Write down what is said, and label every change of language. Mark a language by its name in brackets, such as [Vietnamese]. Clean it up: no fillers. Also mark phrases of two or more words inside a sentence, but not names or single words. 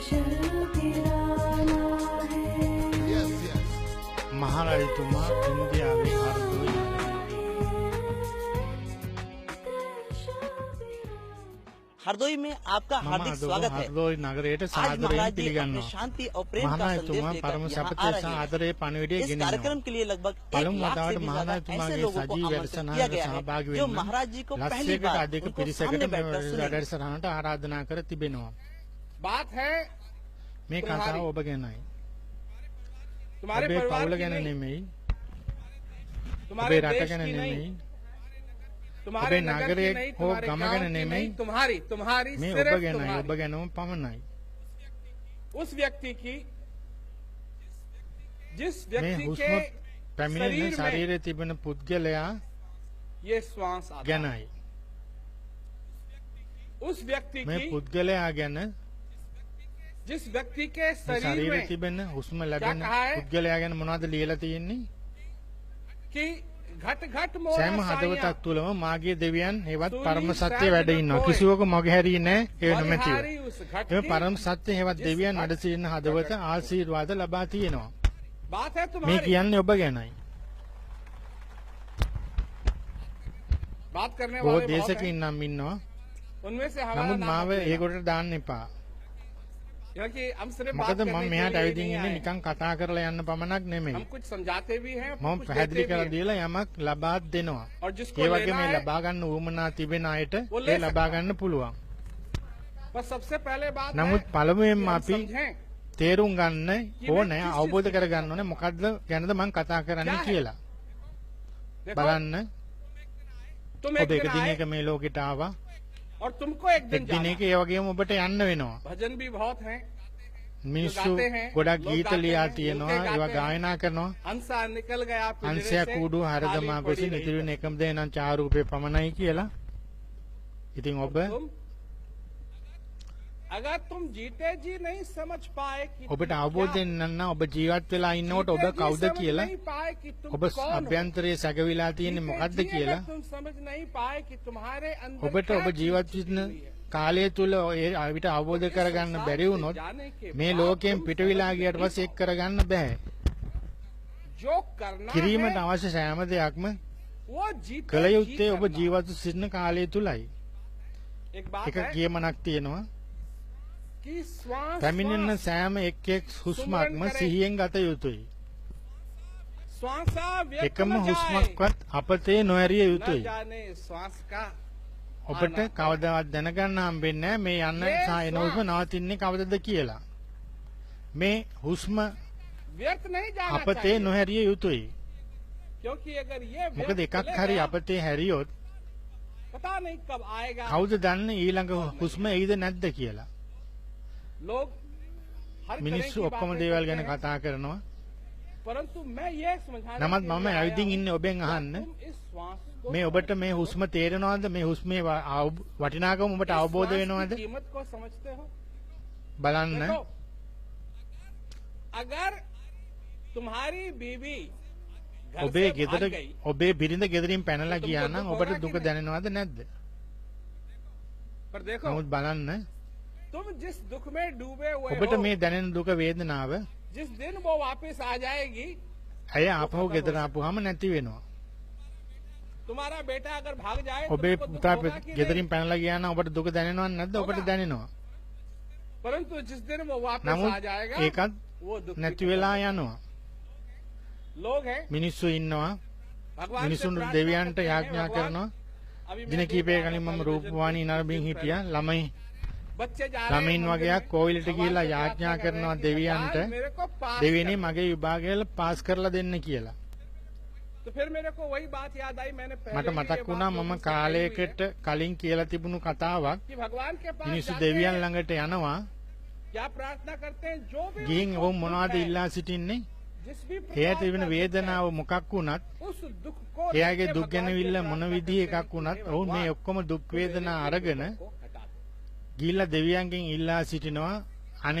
[Sinhala] महाराजතුමා ඉන්දියාවේ හර්දෝයි [Hindi] हरदोई में आपका हार्दिक स्वागत है। [Sinhala] හර්දෝයි නගරයට [Hindi] आज [Sinhala] සාදරයෙන් [Hindi] महाराज जी अपने [Sinhala] පිළිගන්නවා. [Hindi] शांति और प्रेम का संदेश [Sinhala] මහානායකතුමා [Hindi] लेकर [Sinhala] පරම [Hindi] यहाँ आ [Sinhala] සපතේ [Hindi] रहे [Sinhala] සහ [Hindi] हैं। [Sinhala] ආදරේ පණිවිඩය [Hindi] इस [Sinhala] ගෙනියනවා. [Hindi] कार्यक्रम के लिए लगभग 1 [Sinhala] පළමු [Hindi] लाख से [Sinhala] වතාවට [Hindi] भी ज्यादा ऐसे [Sinhala] මහානායකතුමාගේ [Hindi] लोगों को [Sinhala] සජීව [Hindi] आमंत्रित किया [Sinhala] වැඩසටහනකට [Hindi] गया है [Sinhala] සහභාගී [Hindi] जो [Sinhala] වෙන්න [Hindi] महाराज जी को पहली [Sinhala] ලස්සයකට [Hindi] बार [Sinhala] අධික [Hindi] उनको [Sinhala] පිරිසකට [Hindi] सामने [Sinhala] මේ [Hindi] बैठकर सुने। [Sinhala] වැඩසටහනට ආරාධනා කර තිබෙනවා. [Hindi] बात है [Sinhala] මේ කතාව ඔබ ගැනයි. [Hindi] तुम्हारे [Sinhala] ඔබේ [Hindi] परिवार [Sinhala] පවුල [Hindi] की [Sinhala] ගැන [Hindi] नहीं, [Sinhala] නෙමෙයි. [Hindi] तुम्हारे [Sinhala] ඔබේ රට [Hindi] देश [Sinhala] ගැන [Hindi] की नहीं, [Sinhala] නෙමෙයි. [Hindi] तुम्हारे [Sinhala] ඔබේ [Hindi] नगर [Sinhala] නගරයේ [Hindi] की नहीं, [Sinhala] හෝ [Hindi] तुम्हारे [Sinhala] ගම [Hindi] गांव [Sinhala] ගැන [Hindi] की [Sinhala] නෙමෙයි. [Hindi] नहीं, तुम्हारी [Sinhala] මේ ඔබ [Hindi] सिर्फ [Sinhala] ගැනයි. ඔබ [Hindi] तुम्हारी [Sinhala] ගැනම පමණයි. [Hindi] उस व्यक्ति की जिस [Sinhala] මේ [Hindi] व्यक्ति [Sinhala] හුස්ම [Hindi] के [Sinhala] පැමිණෙන [Hindi] शरीर में [Sinhala] ශරීරයේ තිබෙන පුද්ගලයා [Hindi] ये श्वास आता है, [Sinhala] ගැනයි. [Hindi] उस व्यक्ति [Sinhala] මේ [Hindi] की [Sinhala] පුද්ගලයා ගැන [Hindi] जिस व्यक्ति के [Sinhala] මේ [Hindi] शरीर [Sinhala] ශරීරයේ [Hindi] में [Sinhala] තිබෙන හුස්ම ලැබෙන [Hindi] කහා है? [Sinhala] පුද්ගලයා ගැන මොනවද ලියලා තියෙන්නේ? [Hindi] कि घट घट [Sinhala] සෑම [Hindi] मोरा [Sinhala] හදවතක් තුළම මාගේ දෙවියන් හෙවත් [Hindi] සුනි [Sinhala] පරම සත්‍ය සෑම වැඩ ඉන්නවා. [Hindi] කොයි. [Sinhala] කිසිවක මගේ හැරී නැහැ. ඒ නොමැතිව. [Hindi] बलिहारी उस घट [Sinhala] එම [Hindi] की [Sinhala] පරම සත්‍ය හෙවත් දෙවියන් වැඩ සිටින හදවත ආශිර්වාද ලබා තියෙනවා. [Hindi] बात है [Sinhala] මේ [Hindi] तुम्हारी [Sinhala] කියන්නේ ඔබ ගැනයි. [Hindi] बात करने [Sinhala] බොහෝ [Hindi] वाले बहुत हैं। [Sinhala] දේශකින් නම් ඉන්නවා. [Hindi] उनमें से हमारा [Sinhala] නමුත් [Hindi] नाम [Sinhala] මාව [Hindi] मत लेना। [Sinhala] ඒකට දාන්න එපා. [Hindi] क्योंकि हम सिर्फ बात [Sinhala] මොකද [Hindi] करने [Sinhala] මම [Hindi] के [Sinhala] මෙහාට [Hindi] लिए [Sinhala] ඇවිදින් [Hindi] नहीं [Sinhala] ඉන්නේ [Hindi] आए। [Sinhala] නිකන් කතා කරලා යන්න පමණක් නෙමෙයි. [Hindi] हम कुछ समझाते भी हैं, [Sinhala] මම [Hindi] कुछ [Sinhala] පැහැදිලි [Hindi] देते [Sinhala] කරලා [Hindi] भी हैं। [Sinhala] දීලා යමක් ලබා දෙනවා. [Hindi] और जिसको [Sinhala] ඒ වගේ [Hindi] लेना [Sinhala] මේ [Hindi] है, [Sinhala] ලබා ගන්න උවමනා තිබෙන අයට [Hindi] वो [Sinhala] ඒ [Hindi] ले [Sinhala] ලබා [Hindi] सकता [Sinhala] ගන්න පුළුවන්. [Hindi] बस सबसे पहले बात [Sinhala] නමුත් [Hindi] है [Sinhala] පළමුවෙන්ම [Hindi] कि हम [Sinhala] අපි [Hindi] समझें [Sinhala] තේරුම් ගන්න ඕනේ කිසි අවබෝධ කරගන්න ඕනේ මොකද්ද ගැනද මම කතා කරන්නේ [Hindi] क्या है? [Sinhala] කියලා. [Hindi] देखो, [Sinhala] බලන්න [Hindi] तुम [Sinhala] ඔබ [Hindi] एक [Sinhala] එක [Hindi] दिन आए [Sinhala] දිනයක මේ लोकेට ආවා. [Hindi] और तुमको एक दिन [Sinhala] එක් [Hindi] जाना। [Sinhala] දිනයක ඒ වගේම ඔබට යන්න වෙනවා. [Hindi] भजन भी बहुत हैं, [Sinhala] මිනිස්සු [Hindi] गाते हैं, [Sinhala] ගොඩක් [Hindi] लोग [Sinhala] ගීත [Hindi] गाते [Sinhala] ලියා [Hindi] हैं, [Sinhala] තියෙනවා. [Hindi] लोग [Sinhala] ඒවා [Hindi] गाते हैं। [Sinhala] ගායනා කරනවා. [Hindi] हंसा निकल गया पिंजरे [Sinhala] අංශය [Hindi] से, [Sinhala] කූඩු හරදමා [Hindi] खाली [Sinhala] ගොසින් [Hindi] पड़ी [Sinhala] ඉතිරි වෙන [Hindi] रही। [Sinhala] එකම දේ නම් චාරූපේ පමණයි කියලා. ඉතින් ඔබ [Hindi] तुम अगर तुम जीते जी नहीं समझ पाए कि [Sinhala] ඔබට [Hindi] तुम [Sinhala] අවබෝධ [Hindi] क्या- [Sinhala] වෙන්න නම් ඔබ ජීවත් වෙලා ඉන්නකොට ඔබ [Hindi] जीते जी [Sinhala] කවුද [Hindi] समझ [Sinhala] කියලා [Hindi] नहीं पाए कि तुम [Sinhala] ඔබ [Hindi] कौन हो। [Sinhala] අභ්‍යන්තරයේ සැකවිලා තියෙන්නේ [Hindi] जीते [Sinhala] මොකද්ද [Hindi] जी [Sinhala] කියලා [Hindi] अगर तुम समझ नहीं पाए कि तुम्हारे अंदर [Sinhala] ඔබට [Hindi] क्या [Sinhala] ඔබ ජීවත් [Hindi] चीज़ [Sinhala] වෙන [Hindi] हुई है। [Sinhala] කාලය තුල ඒ අවිට අවබෝධ කරගන්න බැරි වුණොත් මේ ලෝකයෙන් පිටවිලා ගියට පස්සේ එක් කරගන්න බෑ. [Hindi] जो करना [Sinhala] කිරීමට [Hindi] है, [Sinhala] අවශ්‍ය සෑම දෙයක්ම [Hindi] वो जीते [Sinhala] කළ [Hindi] जी [Sinhala] යුත්තේ ඔබ [Hindi] करना। [Sinhala] ජීවත් සිටින කාලය තුලයි. [Hindi] एक बात [Sinhala] එක [Hindi] है [Sinhala] කියමනක් තියෙනවා. [Hindi] कि श्वास [Sinhala] පැමිණෙන [Hindi] श्वास [Sinhala] සෑම එක් එක් හුස්මක්ම සිහියෙන් ගත යුතුයි. [Hindi] श्वासा व्यर्थ [Sinhala] එකම [Hindi] न जाए। [Sinhala] හුස්මක්වත් අපතේ නොඇරිය [Hindi] न [Sinhala] යුතුයි. [Hindi] जाने श्वास का [Sinhala] ඔබට කවදාවත් දැනගන්න හම්බෙන්නේ නැහැ මේ යන්න මේ සහ එන හුස්ම නවතින්නේ කවදද කියලා. මේ හුස්ම [Hindi] व्यर्थ नहीं जाना [Sinhala] අපතේ [Hindi] चाहिए। [Sinhala] නොහැරිය යුතුයි. [Hindi] क्योंकि अगर ये [Sinhala] මොකද [Hindi] व्यर्थ [Sinhala] එකක් [Hindi] चले [Sinhala] හරි [Hindi] गया, [Sinhala] අපතේ හැරියොත් [Hindi] पता नहीं कब आएगा। [Sinhala] කවුද දන්නේ ඊළඟ හුස්ම එයිද නැද්ද කියලා. [Hindi] लोग हर तरह [Sinhala] මිනිස්සු [Hindi] की [Sinhala] ඔක්කොම [Hindi] बातें [Sinhala] දේවල් [Hindi] करते [Sinhala] ගැන [Hindi] हैं, [Sinhala] කතා කරනවා. [Hindi] परंतु मैं ये समझाने [Sinhala] නමුත් [Hindi] के [Sinhala] මම [Hindi] लिए आया [Sinhala] ඇවිදින් [Hindi] हूं [Sinhala] ඉන්නේ ඔබෙන් [Hindi] कि [Sinhala] අහන්න [Hindi] तुम इस श्वास को [Sinhala] මේ ඔබට මේ හුස්ම තේරෙනවද? මේ හුස්මේ වටිනාකම ඔබට [Hindi] इस [Sinhala] අවබෝධ [Hindi] श्वास की [Sinhala] වෙනවද? [Hindi] कीमत को समझते हो? [Sinhala] බලන්න. [Hindi] देखो, अगर तुम्हारी बीवी घर [Sinhala] ඔබේ [Hindi] से [Sinhala] ගෙදර [Hindi] भाग गई, [Sinhala] ඔබේ බිරිඳ ගෙදරින් පැනලා [Hindi] तुमको [Sinhala] ගියා නම් [Hindi] दुख [Sinhala] ඔබට [Hindi] होगा कि [Sinhala] දුක [Hindi] नहीं? [Sinhala] දැනෙනවද නැද්ද? [Hindi] पर देखो [Sinhala] නමුත් බලන්න [Hindi] तुम जिस दुख में डूबे हुए [Sinhala] ඔබට [Hindi] हो, [Sinhala] මේ දැනෙන දුක වේදනාව [Hindi] जिस दिन वो वापस आ जाएगी, [Sinhala] ඇය ආපහු ගෙදර ආපුවාම නැති වෙනවා. [Hindi] तुम्हारा बेटा अगर भाग जाए तो [Sinhala] ඔබේ [Hindi] तुमको दुख [Sinhala] පුතා [Hindi] होगा कि [Sinhala] ගෙදරින් [Hindi] नहीं? [Sinhala] පැනලා ගියා නම් ඔබට දුක දැනෙනවද නැද්ද? ඔබට [Hindi] होगा। [Sinhala] දැනෙනවා. [Hindi] परंतु जिस दिन वो वापस [Sinhala] නමුත් [Hindi] आ जाएगा [Sinhala] ඒකත් [Hindi] वो दुख भी [Sinhala] නැති [Hindi] खत्म [Sinhala] වෙලා [Hindi] हो [Sinhala] යනවා. [Hindi] जाएगा। लोग हैं [Sinhala] මිනිස්සු ඉන්නවා. [Hindi] भगवान से [Sinhala] මිනිසුන් [Hindi] प्रार्थना [Sinhala] දෙවියන්ට [Hindi] करते हैं, [Sinhala] යාඥා [Hindi] भगवान, [Sinhala] කරනවා. [Hindi] अभी [Sinhala] දින [Hindi] मैं [Sinhala] කීපය [Hindi] देख रहा [Sinhala] කලින් [Hindi] था [Sinhala] මම [Hindi] टेलीविजन [Sinhala] රූපවාහිනී [Hindi] पर, [Sinhala] නරඹින් [Hindi] कुछ दिन [Sinhala] හිටියා. [Hindi] पहले। [Sinhala] ළමයි [Hindi] बच्चे जा रहे हैं [Sinhala] ළමයින් [Hindi] मंदिर [Sinhala] වගේ [Hindi] में, [Sinhala] කෝවිලට [Hindi] भगवान [Sinhala] ගිහිල්ලා [Hindi] से [Sinhala] යාඥා [Hindi] प्रार्थना कर रहे [Sinhala] කරනවා [Hindi] हैं कि [Sinhala] දෙවියන්ට [Hindi] भगवान मेरे को पास [Sinhala] දෙවියනේ [Hindi] कर। [Sinhala] මගේ විභාගවල පාස් කරලා දෙන්න කියලා. [Hindi] तो फिर मेरे को वही बात याद आई, मैंने पहले [Sinhala] මට [Hindi] भी ये [Sinhala] මතක් [Hindi] बात [Sinhala] වුණා [Hindi] लोगों [Sinhala] මම [Hindi] से कही हुई [Sinhala] කාලයකට [Hindi] है [Sinhala] කලින් කියලා තිබුණු කතාවක්. [Hindi] कि भगवान के पास [Sinhala] මිනිස්සු [Hindi] जाते [Sinhala] දෙවියන් [Hindi] हैं, [Sinhala] ළඟට යනවා. [Hindi] क्या प्रार्थना करते हैं, जो भी [Sinhala] ගිහින් [Hindi] उनको [Sinhala] ඔවුන් [Hindi] दुख [Sinhala] මොනවද [Hindi] है, [Sinhala] ඉල්ලා සිටින්නේ? [Hindi] जिस भी [Sinhala] එයා [Hindi] प्रकार [Sinhala] තිබෙන [Hindi] का दुख [Sinhala] වේදනාව [Hindi] है, [Sinhala] මොකක් වුණත් [Hindi] उस दुख को [Sinhala] එයාගේ [Hindi] लेके [Sinhala] දුක් [Hindi] भगवान से [Sinhala] ගැනවිල්ල [Hindi] प्रार्थना [Sinhala] මොන [Hindi] करते [Sinhala] විදිහ [Hindi] हैं [Sinhala] එකක් [Hindi] कि [Sinhala] වුණත් [Hindi] हे [Sinhala] ඔවුන් මේ [Hindi] भगवान, [Sinhala] ඔක්කොම දුක් [Hindi] तू मेरे [Sinhala] වේදනා [Hindi] दुख [Sinhala] අරගෙන [Hindi] को हटा दे। [Sinhala] ගිහිල්ලා දෙවියන්ගෙන් ඉල්ලා සිටිනවා අනේ